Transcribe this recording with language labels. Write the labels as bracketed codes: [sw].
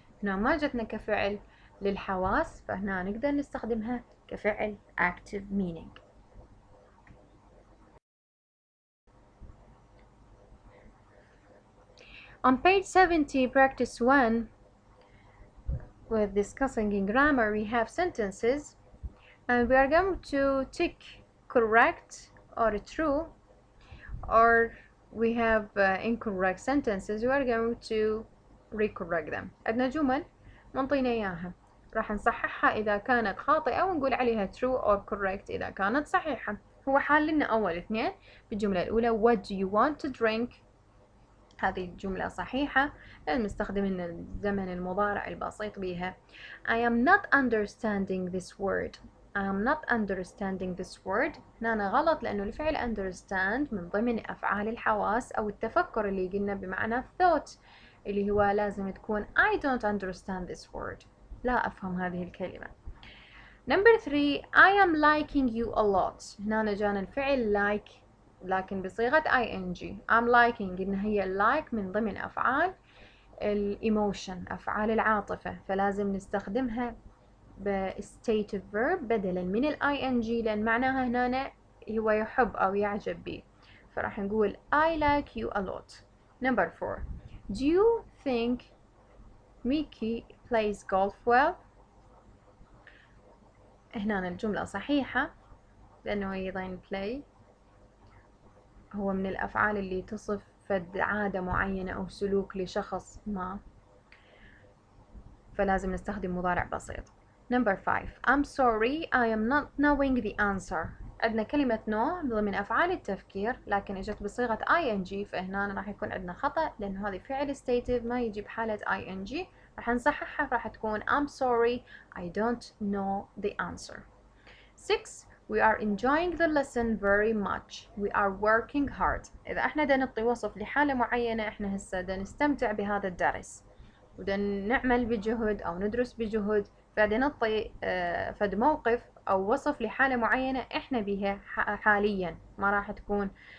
[ar] هنا ما جتنا كفعل للحواس، فهنا نقدر نستخدمها كفعل [en] active meaning. On page 70, practice 1, with discussing in grammar, we have sentences, and we are going to tick correct or true, or we have incorrect sentences. We are going to recorrect them. [ar] عندنا جمل منطينا إياها، راح نصححها إذا كانت خاطئة ونقول عليها [en] true or correct [ar] إذا كانت صحيحة. هو حال لنا أول اثنين. بالجملة الأولى [en] what do you want to drink؟ [ar] هذه الجملة صحيحة لأن نستخدم الزمن المضارع البسيط بها. [en] I am not understanding this word. I am not understanding this word. [ar] هنا غلط لأنه الفعل understand من ضمن أفعال الحواس أو التفكر اللي قلنا بمعنى thought، اللي هو لازم تكون [en] I don't understand this word. [ar] لا أفهم هذه الكلمة. [en] Number 3 I am liking you a lot. [ar] هنا جانا الفعل like لكن بصيغة ing. [en] I'm liking [ar] إن هي like من ضمن أفعال الإيموشن، أفعال العاطفة، فلازم نستخدمها بstative verb بدلا من ing، لأن معناها هنا هو يحب أو يعجب به، فراح نقول [en] I like you a lot. Number 4 Do you think Mickey plays golf well؟ [ar] هنا الجملة صحيحة لأنه أيضا play هو من الأفعال اللي تصف فد عادة معينة أو سلوك لشخص ما، فلازم نستخدم مضارع بسيط. [en] Number 5 I'm sorry I am not knowing the answer. [ar] عندنا كلمة no ضمن أفعال التفكير لكن اجت بصيغة ing، فهنا راح يكون عندنا خطأ لأن هذه فعل stative ما يجي بحالة ing. راح نصححها، راح تكون [en] I'm sorry I don't know the answer. 6 We are enjoying the lesson very much. We are working hard. [ar] إذا احنا دا نعطي وصف لحالة معينة، احنا هسه دا نستمتع بهذا الدرس ودا نعمل بجهد أو ندرس بجهد، فدا نعطي فد موقف أو وصف لحالة معينة احنا بها حاليا، ما راح تكون